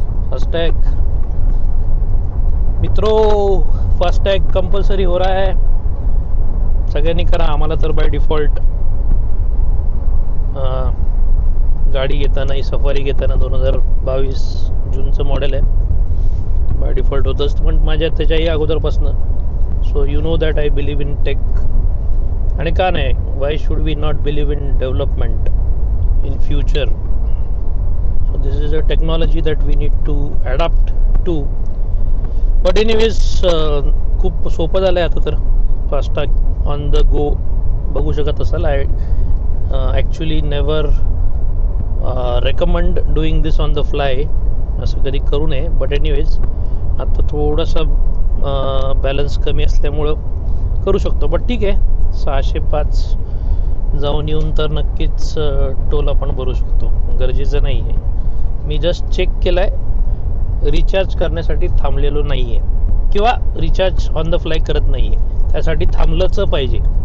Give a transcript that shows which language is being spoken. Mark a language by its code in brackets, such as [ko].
[hi] फास्टॅग मित्रो, फास्टॅग कंपल्सरी हो रहा है. [mr] सगळ्यांनी करा. आम्हाला तर बाय डिफॉल्ट गाडी घेताना, सफारी घेताना 2022 जूनचं मॉडेल आहे, बाय डिफॉल्ट होतंच. पण माझ्या त्याच्याही अगोदरपासनं. [en] So you know that I believe in tech. [mr] आणि का नाही, [en] Why should we not believe in development in future? So this is a technology that we need to adapt to. But anyways, [mr] खूप सोपं झालं आहे आता तर. फास्टॅग ऑन द गो बघू शकत असाल. [en] I actually never recommend doing this on the fly. [mr] असं कधी करू नये. [en] but anyways [mr] आता थोडासा बॅलन्स कमी असल्यामुळं करू शकतो. बट ठीक आहे, 605 जाऊन येऊन तर नक्कीच टोल आपण भरू शकतो, गरजेचं नाही आहे. मी जस्ट चेक केलं आहे, रिचार्ज करण्यासाठी थांबलेलो नाही आहे किंवा रिचार्ज [en] on the fly [mr] करत नाही आहे, त्यासाठी थांबलंच पाहिजे.